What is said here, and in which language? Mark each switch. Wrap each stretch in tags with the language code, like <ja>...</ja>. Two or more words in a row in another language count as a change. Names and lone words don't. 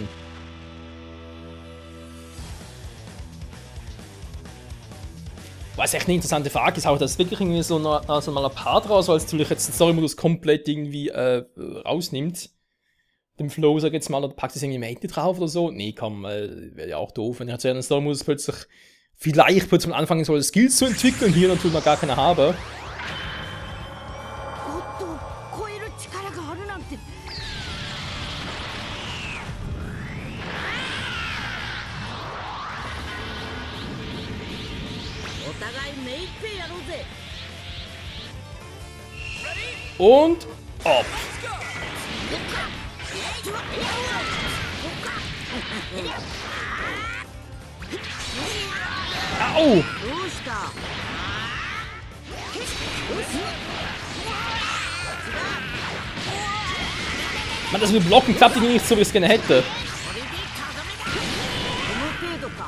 <de>Was echt eine interessante Frage ist, auch das wirklich irgendwie so mal ein Part raus, weil es natürlich jetzt den Story-Modus komplett irgendwie rausnimmt. Dem Flow, sag ich jetzt mal, oder packt es irgendwie Mate drauf oder so. Nee, komm, wäre ja auch doof, wenn ich jetzt einen Story-Modus plötzlich vielleicht plötzlich anfangen soll, Skills zu entwickeln, hier natürlich noch gar keine habe.</de> <ja>超える力があるなんて。お互い目いっぺいやろうぜ。</ja> <de>Und ab. Au!</de> <ja>どうした？</ja> <de>Man, das mit Blocken klappt irgendwie nicht so, wie ich es gerne hätte.</de> <ja>この程度か。</ja>